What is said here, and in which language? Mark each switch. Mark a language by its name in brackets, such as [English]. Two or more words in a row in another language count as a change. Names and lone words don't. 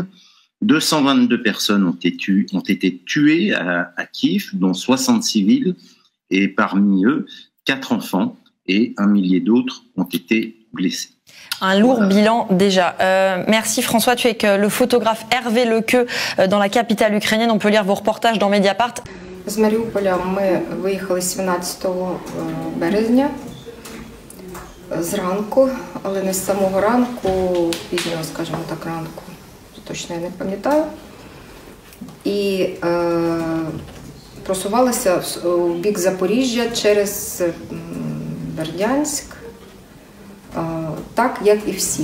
[French] 222 personnes ont été tuées à Kiev, dont 60 civils, et parmi eux, 4 enfants et 1 millier d'autres ont été blessés. Un lourd bilan déjà. Merci François, tu es avec le photographe Hervé Lequeux dans la capitale ukrainienne. On peut lire vos reportages dans Mediapart. [Ukrainian] З Маріуполя ми виїхали 17 березня зранку, але не з самого ранку, пізнього, скажімо так, ранку, точно я не пам'ятаю. І просувалися у бік Запоріжжя через Бердянськ, так, як і всі.